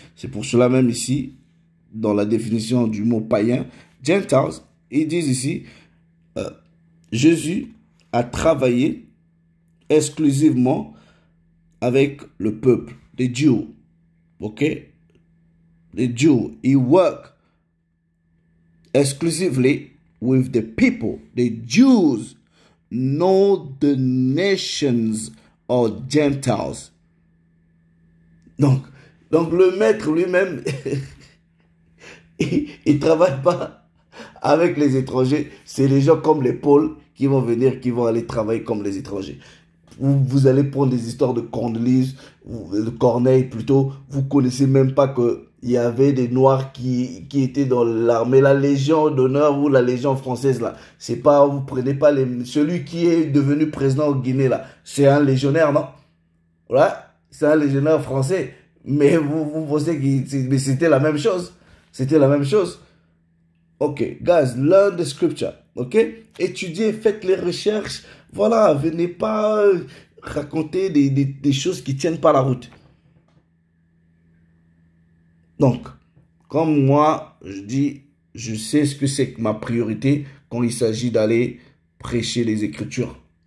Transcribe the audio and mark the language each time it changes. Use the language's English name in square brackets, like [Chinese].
[French] C'est pour cela même ici, dans la définition du mot païen, Gentiles, ils disent ici, Jésus a travaillé exclusivement avec le peuple, les Jews, ok? Les Jews, [English] he worked exclusively with the people, the Jews, not the nations or Gentiles. [French] Donc le maître lui-même, il ne travaille pas avec les étrangers. C'est les gens comme les Paul qui vont venir, qui vont aller travailler comme les étrangers. Vous allez prendre des histoires de Cornelius, de Corneille plutôt. Vous connaissez même pas qu'il y avait des Noirs qui étaient dans l'armée, la Légion d'honneur ou la Légion française là. C'est pas, vous prenez pas celui qui est devenu président au Guinée là. C'est un légionnaire, non? Voilà. C'est un légionnaire français. Mais vous pensez que c'était la même chose. C'était la même chose. [English] Ok, guys, learn the scripture. Ok? [French] Étudiez, faites les recherches. Voilà, venez pas raconter des choses qui tiennent pas la route. Donc, comme moi, je dis, je sais ce que c'est que ma priorité quand il s'agit d'aller prêcher les Écritures.